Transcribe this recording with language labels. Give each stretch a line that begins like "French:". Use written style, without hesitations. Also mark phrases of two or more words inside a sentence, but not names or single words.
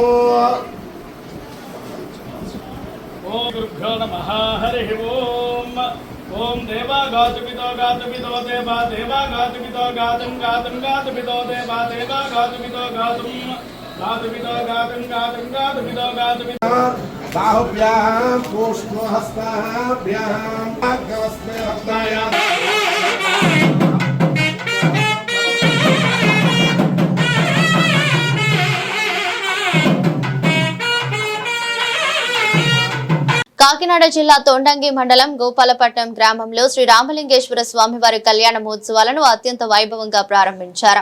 Sanskrit: ॐ गुरुभ्यो नमः हरिः ओम् ॐ देवा गातुमितो देवा देवा गातुमितो गातुं देवा देवा गातुमितो गातुमितो बाहुभ्यां पूष्णहस्ताभ्यां भाग्यवस्मे हस्तायां
Telugu: కాకినాడ జిల్లా తొండంగి మండలం గోపాలపట్నం గ్రామంలో శ్రీ రామలింగేశ్వర స్వామివారి కళ్యాణ మహోత్సవాలను అత్యంత వైభవంగా ప్రారంభించారు.